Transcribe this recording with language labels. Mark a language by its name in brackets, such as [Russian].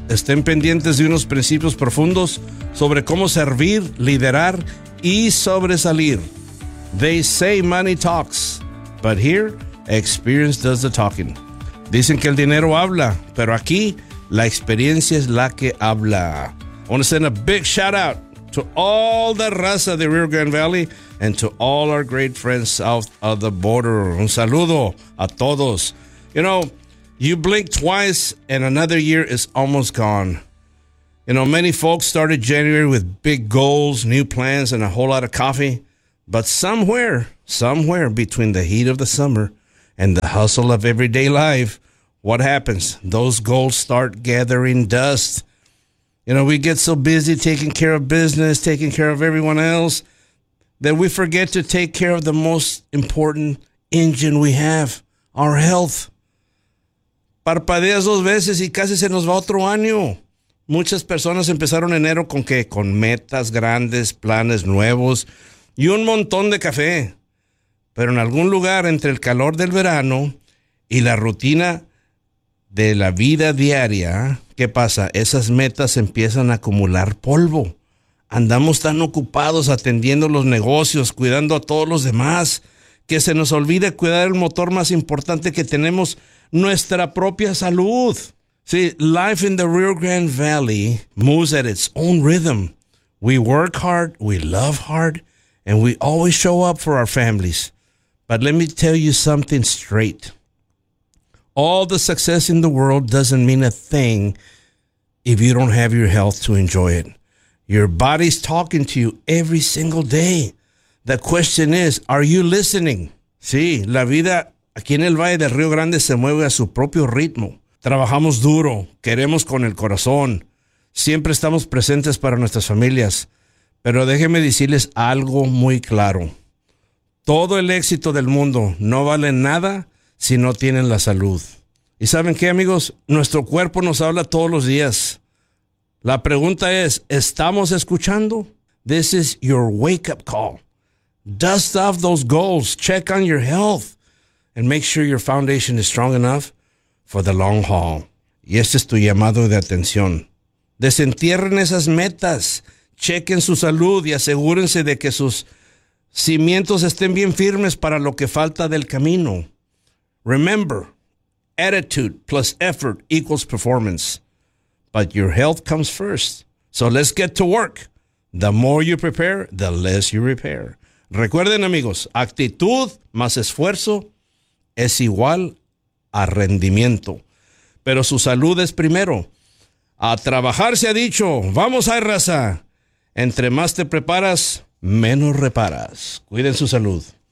[Spanish] Estén pendientes de unos principios profundos sobre cómo servir, liderar y sobresalir. [English] They say money talks, but here, experience does the talking. [Spanish] Dicen que el dinero habla, pero aquí la experiencia es la que habla. [English] I want to send a big shout out to all the raza de Rio Grande Valley and to all our great friends south of the border. [Spanish] Un saludo a todos. [English] You know, you blink twice and another year is almost gone. You know, many folks started January with big goals, new plans, and a whole lot of coffee. But somewhere between the heat of the summer and the hustle of everyday life, what happens? Those goals start gathering dust. You know, we get so busy taking care of business, taking care of everyone else, that we forget to take care of the most important engine we have, our health. [Spanish] Parpadeas dos veces y casi se nos va otro año. Muchas personas empezaron enero con qué? Con metas grandes, planes nuevos y un montón de café. Pero en algún lugar entre el calor del verano y la rutina de la vida diaria, ¿qué pasa? Esas metas empiezan a acumular polvo. Andamos tan ocupados atendiendo los negocios, cuidando a todos los demás, que se nos olvida cuidar el motor más importante que tenemos, nuestra propia salud. [English] Sí, life in the Rio Grande Valley moves at its own rhythm. We work hard, we love hard, and we always show up for our families. But let me tell you something straight. All the success in the world doesn't mean a thing if you don't have your health to enjoy it. Your body's talking to you every single day. The question is, are you listening? [Spanish] Sí, la vida aquí en el Valle del Río Grande se mueve a su propio ritmo. Trabajamos duro, queremos con el corazón. Siempre estamos presentes para nuestras familias. Pero déjeme decirles algo muy claro. Todo el éxito del mundo no vale nada si no tienen la salud. ¿Y saben qué, amigos? Nuestro cuerpo nos habla todos los días. La pregunta es, ¿estamos escuchando? [English] This is your wake-up call. Dust off those goals. Check on your health. And make sure your foundation is strong enough for the long haul. [Spanish] Y este es tu llamado de atención. Desentierren esas metas. Chequen su salud y asegúrense de que sus cimientos estén bien firmes para lo que falta del camino. [English] Remember, attitude plus effort equals performance. But your health comes first. So let's get to work. The more you prepare, the less you repair. [Spanish] Recuerden, amigos, actitud más esfuerzo es igual a rendimiento. Pero su salud es primero. A trabajar se ha dicho. Vamos a raza. Entre más te preparas, menos reparas. Cuiden su salud.